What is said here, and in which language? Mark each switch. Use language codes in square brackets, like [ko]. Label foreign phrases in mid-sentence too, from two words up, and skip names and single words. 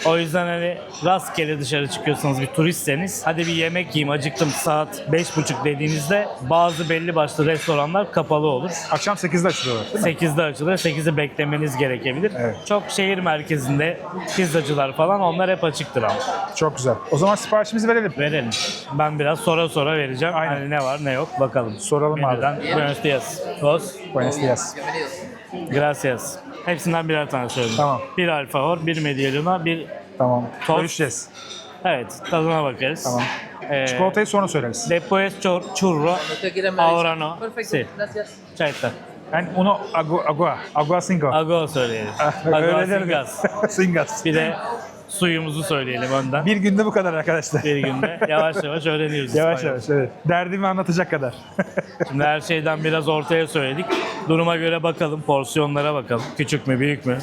[tr] O yüzden hani rastgele dışarı çıkıyorsanız, bir turistseniz, hadi bir yemek yiyeyim, acıktım, saat 5.30 dediğinizde bazı belli başlı restoranlar kapalı olur. Akşam 8'de açılıyorlar değil mi? 8'de açılır, 8'i beklemeniz gerekebilir. Evet. Çok şehir merkezinde pizzacılar falan, onlar hep açıktır ama. Çok güzel. O zaman siparişimizi verelim. Verelim. Ben biraz sonra vereceğim. Aynen. Hani ne var ne yok bakalım. Soralım abi. Menüden. [es] Buenos dias. Dos. Buenos dias. Gracias. [tr] Hepsinden birer tane söyledim. Tamam. Bir alfajor, bir medialuna, bir... Tamam. Tost. Görüşeceğiz. Evet, tadına bakarız. Tamam. Çikolatayı sonra söyleriz. [es] Después churro, ¿Usted quiere me ahora avisa? no. Perfecto, Sí. gracias. Çayta. Ben uno agua cinco. [tr] Ago söyleyelim. Ago Öyle derim. [es] singas. Singas. [tr] Bir de suyumuzu söyleyelim önden. Bir günde bu kadar arkadaşlar. Bir günde yavaş yavaş öğreniyoruz. Yavaş İspanyolca. yavaş evet. Derdimi anlatacak kadar. Şimdi her şeyden biraz ortaya söyledik. Duruma göre bakalım, porsiyonlara bakalım. Küçük mü, büyük mü?